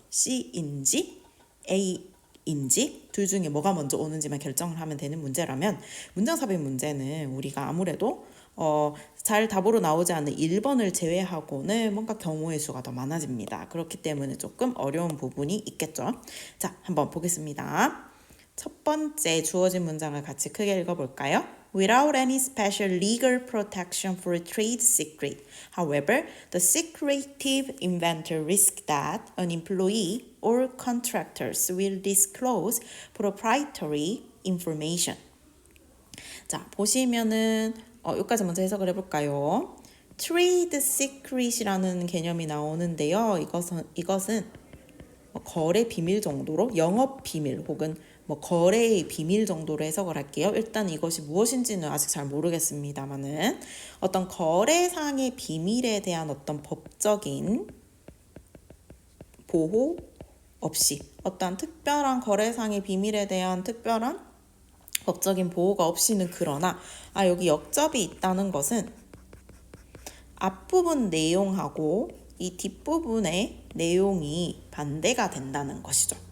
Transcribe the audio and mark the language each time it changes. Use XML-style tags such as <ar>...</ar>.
<ko>C인지 A인지 둘 중에 뭐가 먼저 오는지만 결정을 하면 되는 문제라면 문장 삽입 문제는 우리가 아무래도 잘 답으로 나오지 않는 1번을 제외하고는 뭔가 경우의 수가 더 많아집니다. 그렇기 때문에 조금 어려운 부분이 있겠죠. 자, 한번 보겠습니다. 첫 번째 주어진 문장을 같이 크게 읽어볼까요?</ko> <en>Without any special legal protection for a trade secret. However, the secretive inventor risks that an employee or contractors will disclose proprietary information.</en> <ko>자, 보시면은 여기까지 먼저 해석을 해볼까요? Trade secret이라는 개념이 나오는데요. 이것은 거래 비밀 정도로 영업 비밀 혹은 거래의 비밀 정도로 해석을 할게요. 일단 이것이 무엇인지는 아직 잘 모르겠습니다만은 어떤 거래상의 비밀에 대한 어떤 법적인 보호 없이 어떤 특별한 거래상의 비밀에 대한 특별한 법적인 보호가 없이는 그러나 여기 역접이 있다는 것은 앞부분 내용하고 이 뒷부분의 내용이 반대가 된다는 것이죠.</ko>